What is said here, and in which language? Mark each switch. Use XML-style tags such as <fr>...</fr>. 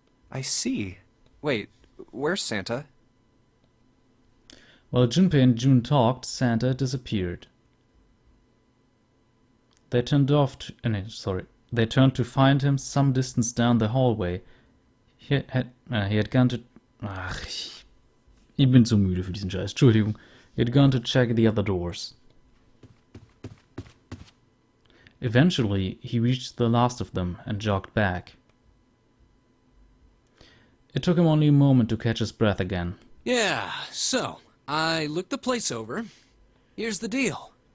<en>I see. Wait, where's Santa? While Junpei and June talked, Santa disappeared. They turned to find him some distance down the hallway. He had gone to...</en> <de>ich bin so müde für diesen Scheiß, Entschuldigung.</de> <en>He had gone to check the other doors. Eventually, he reached the last of them and jogged back. It took him only a moment to catch his breath again. Yeah, so, I looked the place over. Here's the deal.</en>